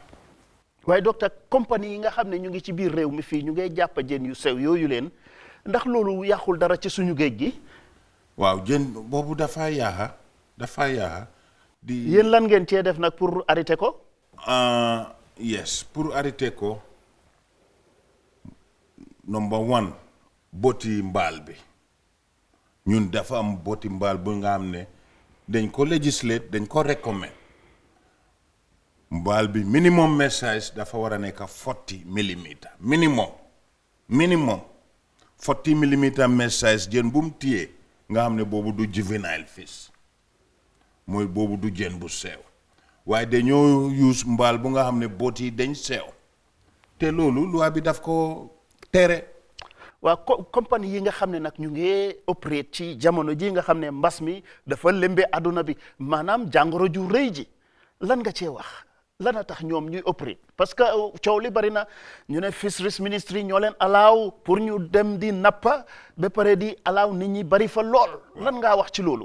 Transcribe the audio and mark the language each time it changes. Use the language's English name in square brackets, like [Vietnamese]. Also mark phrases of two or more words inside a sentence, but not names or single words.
[Wolof] waaye docteur compagnie yi nga xam ne ñu ngi ci biir réew mi fii ñu ngay jàpp jën yu sew yooyu leen ndax loolu yàqul dara ci suñu géej gi. waaw jën boobu dafa yaaxa di. yéen lan ngeen cee def nag [French] pour arrêter [Wolof] ko. yes [French] pour arrêter [Wolof] ko number one booti mbaal bi ñun dafa am booti mbaal bu nga xam ne dañ ko législate dañ ko recommend mbaal bi minimum message dafa war a nekk 40 millimeter minimum 40 millimeter message jën bu mu téyee nga xam ne boobu du [English] juvenile fish [Wolof] mooy boobu du jën bu sew waaye dañoo use mbaal bu nga xam ne boot yi dañ sew te loolu loi bi daf ko tere. waa compagnie yi nga xam ne nag ñu ngi operate ci jamono ji nga xam ne mbas mi dafa lëmbe àdduna bi maanaam jàngoro ju rëy ji lan nga cee wax lan a tax ñoom ñuy operate [French] parce que [Wolof] coow li bari na ñu ne [English] Fisheries Ministry [Wolof] ñoo leen alaaw pour ñu dem di nappa ba pare di alaaw nit ñi bari fa lool lan ngaa wax ci loolu.